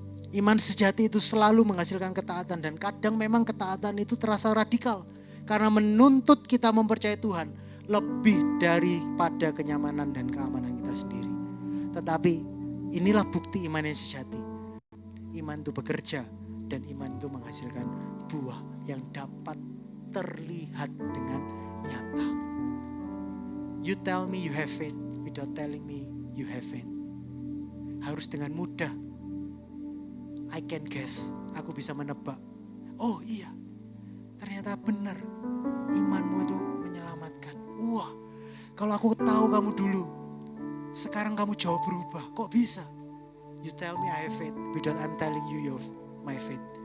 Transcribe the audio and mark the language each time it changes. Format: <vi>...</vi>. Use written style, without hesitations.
<id>Iman sejati itu selalu menghasilkan ketaatan, dan kadang memang ketaatan itu terasa radikal karena menuntut kita mempercayai Tuhan lebih daripada kenyamanan dan keamanan kita sendiri. Tetapi inilah bukti iman yang sejati. Iman itu bekerja dan iman itu menghasilkan buah yang dapat terlihat dengan nyata.</id> <en>You tell me you have faith without telling me you have faith.</en> <id>Harus dengan mudah.</id> <en>I can guess,</en> <id>aku bisa menebak. Oh iya, ternyata benar. Imanmu itu menyelamatkan. Wah, kalau aku tahu kamu dulu, sekarang kamu jauh berubah. Kok bisa?</id> <en>You tell me I have faith without I'm telling you you have my faith.</en>